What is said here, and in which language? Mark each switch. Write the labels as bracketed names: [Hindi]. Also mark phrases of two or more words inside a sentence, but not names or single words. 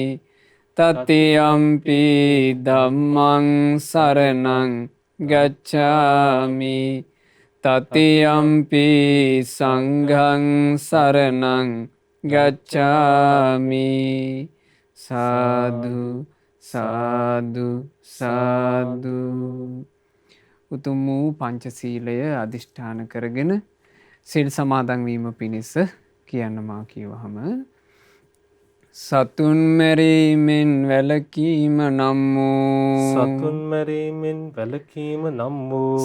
[Pali] තතියම්පි ධම්මං සරණං ගච්ඡාමි. තතියම්පි සංඝං සරණං ගච්ඡාමි. සාදු සාදු සාදු. [Sinhala] උතුම් වූ පංචශීලය අධිෂ්ඨාන කරගෙන සිල් සමාදන් වීම පිණිස කියන්න මා කියවහම සතුන් මැරීමෙන් වැළකීම නම් වූ සතුන් මැරීමෙන් වැළකීම නම් වූ